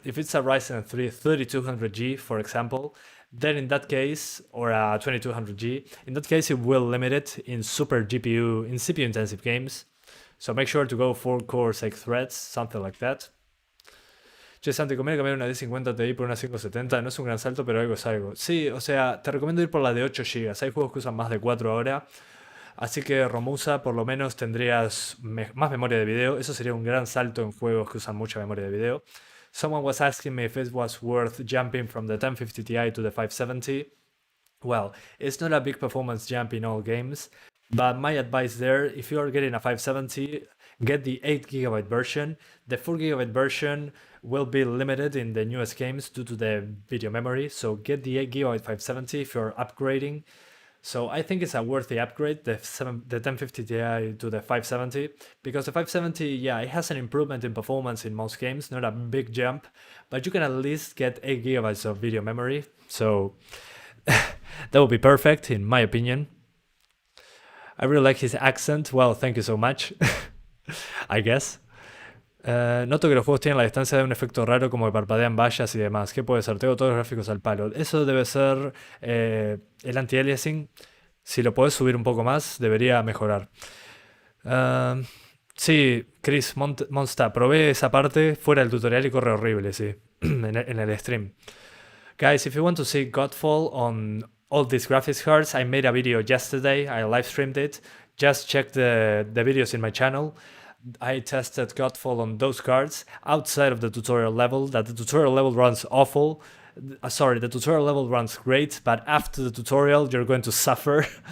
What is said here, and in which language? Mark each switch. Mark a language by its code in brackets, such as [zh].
[en] If it's a Ryzen 3 3200G, for example, then in that case, or a 2200G, in that case it will limit it in CPU intensive games. So make sure to go 4-core 6 threads, something like that. [es] Che, Santi, conviene cambiar una D50 Ti por una 570. No es un gran salto, pero algo es algo. Sí, o sea, te recomiendo ir por la de 8 GB. Hay juegos que usan más de 4 ahora. Así que Romusa, por lo menos tendrías más memoria de video. Eso sería un gran salto en juegos que usan mucha memoria de video. [en] Someone was asking me if it was worth jumping from the 1050 Ti to the 570. Well, it's not a big performance jump in all games. But my advice there, if you are getting a 570, get the 8GB version. The 4GB version will be limited in the newest games due to the video memory. So get the 8GB 570 if you're upgrading. So I think it's a worthy upgrade, the 1050 Ti to the 570. Because the 570, yeah, it has an improvement in performance in most games, not a big jump. But you can at least get 8GB of video memory. So that would be perfect, in my opinion. I really like his accent. Well, thank you so much. I guess. [es] Noto que los juegos tienen la distancia de un efecto raro como que parpadean vallas y demás. ¿Qué puede ser? Tengo todos los gráficos al palo. Eso debe ser el anti-aliasing. Si lo podés subir un poco más, debería mejorar. Sí, Chris, Monsta, probé esa parte fuera del tutorial y corre horrible, sí. en el stream. [en] Guys, if you want to see Godfall on all these graphics cards, I made a video yesterday. I live streamed it. Just check the videos in my channel. I tested Godfall on those cards outside of the tutorial level. That the tutorial level runs awful. Sorry, the tutorial level runs great, but after the tutorial, you're going to suffer.